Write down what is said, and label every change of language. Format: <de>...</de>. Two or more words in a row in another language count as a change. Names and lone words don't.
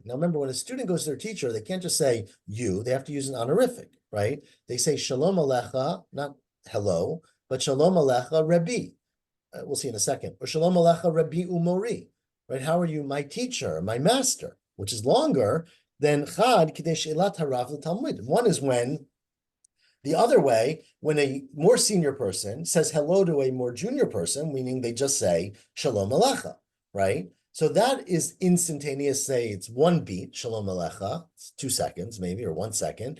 <en>Now, remember, when a student goes to their teacher, they can't just say you. They have to use an honorific, right? They say</en> <he>שלום עליך,</he> <en>not hello, but</en> <he>שלום עליך רבי.</he> <en>We'll see in a second. Or</en> <he>שלום עליך רבי ומורי,</he> <en>right? How are you, my teacher, my master, which is longer than</en> <he>חד כדי שאלת הרב לתלמיד.</he> <en>One is when the other way, when a more senior person says hello to a more junior person, meaning they just say</en> <he>שלום עליך,</he> <en>right? So that is instantaneous. Say it's one beat,</en> <he>שלום עליך,</he> <en>it's 2 seconds maybe, or 1 second.</en>